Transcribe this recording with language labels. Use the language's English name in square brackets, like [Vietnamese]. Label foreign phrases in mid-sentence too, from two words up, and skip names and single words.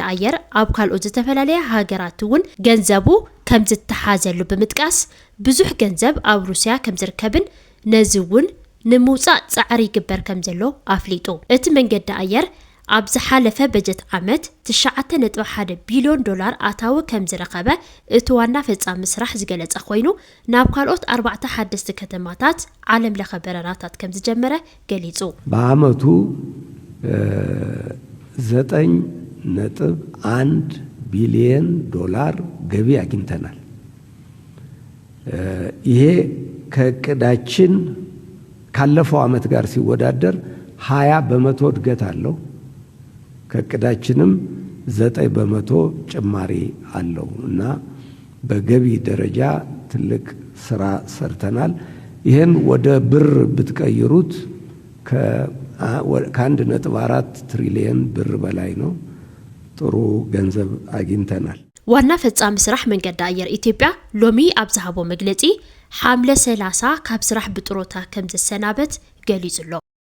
[Tigrinya] አየር ኣብ ካልኦት ዝተፈላለየ ሃገራት እውን ገንዘቡ ከም ዝተሓዘሉ ብምጥቃስ ብዙሕ ገንዘብ ኣብ ሩስያ ከም ዝርከብን ነዚ እውን ንምውፃእ ጻዕሪ ይግበር ከም ዘሎ ኣፍሊጡ እቲ መንገዲ አየር ኣብ ዝሓለፈ በጀት ዓመት 9.1 ቢልዮን ዶላር ኣታዊ ከም ዝረኸበ እቲ ዋና ፈጻሚ ስራሕ ዝገለጸ ኮይኑ ናብ ካልኦት 4 ሓደስቲ ከተማታት ዓለም ለኸ በረራታት ከም ዝጀመረ ገሊጹ [Amharic] በአመቱ 9.1 ቢሊዮን ዶላር ገቢ አግኝተናል ይሄ ከቅዳችን ካለፈው አመት ጋር ሲወዳደር 20 በመቶ እድገት አለው ከቅዳችንም 9 በመቶ ጭማሪ አለው እና በገቢ ደረጃ ትልቅ ስራ ሰርተናል ይሄን ወደ ብር ብትቀይሩት ከ1.4 ትሪሊየን ብር በላይ ነው ጥሩ ገንዘብ አግኝተናል [Tigrinya] ዋና ፈጻሚ ስራሕ መንገዲ አየር ኢትዮጵያ ሎሚ ኣብ ዝሃቦ መግለጺ ሓምለ 30 ካብ ስራሕ ብጥሮታ ከም ዝሰናበት ገሊጹሎ